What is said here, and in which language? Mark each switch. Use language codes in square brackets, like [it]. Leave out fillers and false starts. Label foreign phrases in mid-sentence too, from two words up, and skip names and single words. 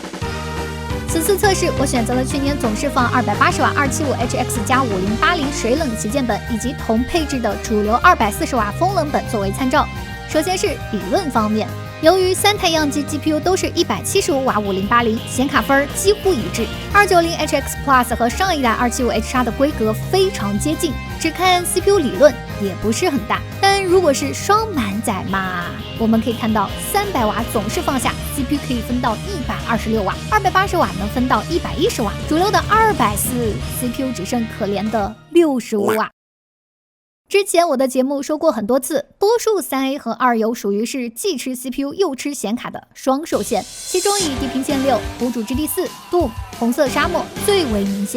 [zh] 此次測試，我選擇了去年總釋放280瓦 275HX 加5080水冷旗艦本，以及同配置的主流240瓦風冷本作為參照。首先是理論方面，由於3台樣機 GPU 都是175瓦5080，顯卡分幾乎一致。290HX Plus 和上一代 275HX 的規格非常接近，只看 CPU 理論也不是很大。但如果是雙滿載嘛，我們可以看到300瓦總釋放下 CPU 可以分到126瓦，280瓦能分到110瓦，主流的240 CPU 只剩可憐的65瓦。之前我的節目說過很多次，多數3A 和2游屬於是既吃 CPU 又吃顯卡的雙受限，其中以地平線6、無主之地4、Doom、紅色沙漠最為明顯。